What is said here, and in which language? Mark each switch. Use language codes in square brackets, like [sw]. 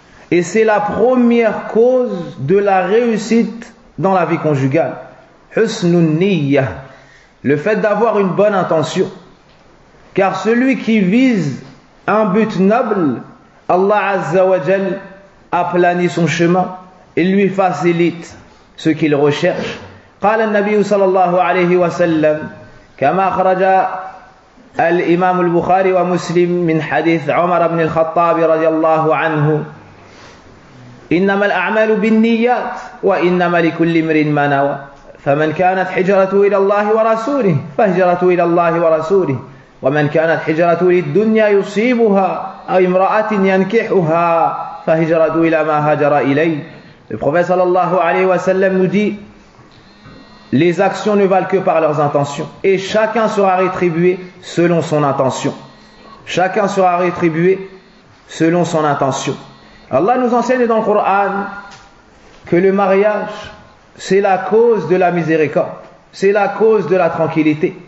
[fr] Et c'est la première cause de la réussite dans la vie conjugale. [ar] Husnun niyyah. [fr] Le fait d'avoir une bonne intention. Car celui qui vise un but noble, Allah Azza wa Jal aplanit son chemin et lui facilite ce qu'il recherche. [ar] قال النبي صلى الله عليه وسلم كما أخرج الإمام البخاري ومسلم من حديث عمر بن الخطاب رضي الله عنه إنما الأعمال بالنيات وإنما لكل امرئ ما نوى فمن كانت حجرته إلى الله ورسوله فهجرته إلى الله ورسوله ومن كانت حجرته للدنيا يصيبها أو امرأة ينكحها فهجرته إلى ما هاجر إليه. [fr] Le prophète sallallahu alayhi wa sallam nous dit: les actions ne valent que par leurs intentions, et chacun sera rétribué selon son intention. Chacun sera rétribué selon son intention. Allah nous enseigne dans le Coran que le mariage, c'est la cause de la miséricorde, c'est la cause de la tranquillité.